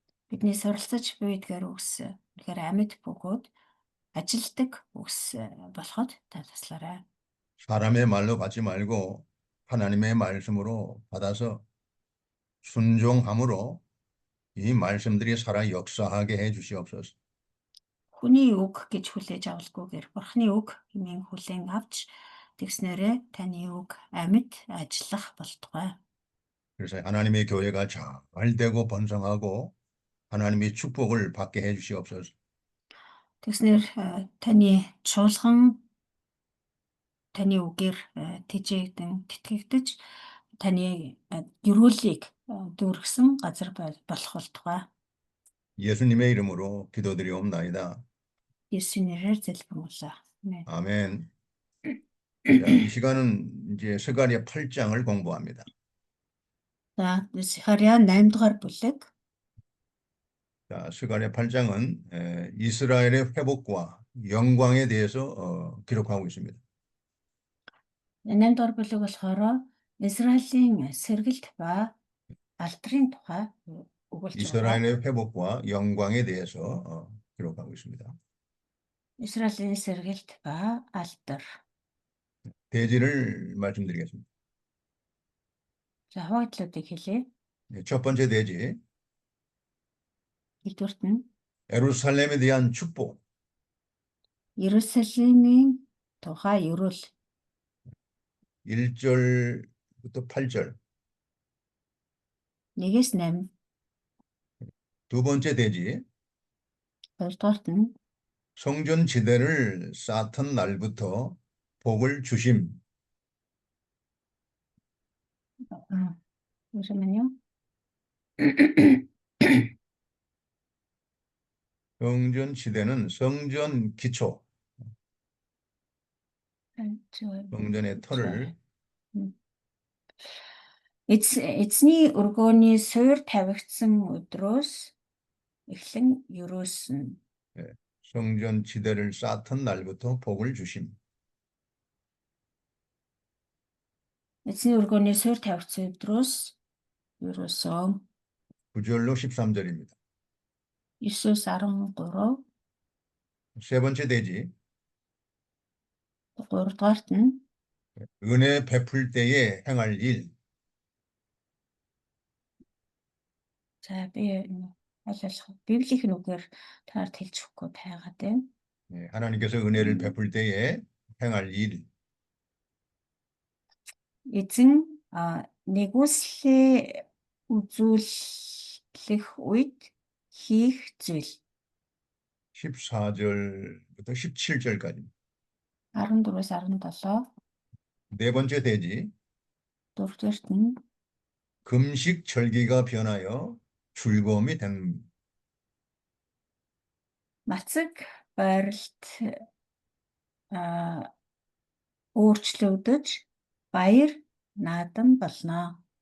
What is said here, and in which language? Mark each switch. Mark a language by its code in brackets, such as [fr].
[mn] Бидний суралцаж буй эдгээр үгс тэгэхээр амьд бөгөөд ажилдаг үгс болоход та туслаарай. [ko] 사람의 말로 받지 말고 하나님의 말씀으로 받아서 순종함으로 이 말씀들이 살아 역사하게 해 주시옵소서. [mn] Хүний үг гэж хүлээж авалгүйгээр бурхны үг хэмээн хүлээн авч тэгснээрээ таны үг амьд ажиллах болтугай. [ko] 그래서 하나님의 교회가 잘 되고 번성하고 하나님의 축복을 받게 해 주시옵소서. [mn] Тэгснээр таны чуулган таны үгээр тэжээгдэн тэтгэгдэж таны гэрүүлийг дүүргэсэн газар болох болтугай. [ko] 예수님의 이름으로 기도드리옵나이다. [mn] 예수님 нэрээр залбирлаа. [ko] 아멘. 자, 이 시간은 이제 스가랴 8장을 공부합니다. [mn] За, Захария 8 дугаар бүлэг. [ko] 자, 스가랴 8장은 이스라엘의 회복과 영광에 대해서 기록하고 있습니다. [mn] 8 дугаар бүлэг болохоор Израилийн сэргэлт ба алдрын тухай өгүүлж байгаа. [ko] 이스라엘의 회복과 영광에 대해서 기록하고 있습니다. [mn] Израилийн сэргэлт ба алдар. [ko] 대지를 말씀드리겠습니다. [mn] За, хаваадлуудыг хэлье. [ko] 첫 번째 대지, [mn] Нэгдүгürt нь [ko] 예루살렘에 대한 축복. [mn] Иерусалимийн тухай ерөөл. [ko] 1절부터 8절. 1-8. 두 번째 대지, [mn] хоёрдугаарт нь [ko] 성전 지대를 쌓던 날부터 복을 주심. 잠시만요. 성전 지대는 성전 기초, 성전의 터를 [mn] Эзний өргөөний суурь тавигдсан өдрөөс эхлэн юрөөсөн. [ko] 성전 지대를 쌓던 날부터 복을 주심. [mn] Эзний өргөөний суурь тавигдсан өдрөөс юрөөсөө [ko] 9절로 13절입니다. [mn] 9-өөс 13. [ko] 세 번째 대지, [mn] 3-дугаарт нь [ko] 은혜 베풀 때에 행할 일. [mn] за би Библийн үгээр таард хэлж өгөхгүй байгаад байна. [ko] 하나님께서 은혜를 베풀 때에 행할 일. [mn] Эзэн нэгүслээ үзүүлэх үед хийх зүйл [ko] 14절부터 17절까지. [mn] 14-өөс 17. [ko] 네 번째 대지, [mn] 4-дугаарт нь [ko] 금식 절기가 변하여 즐거움이 된. [mn] мацаг байралт өөрчлөгдөж баяр наадам болно.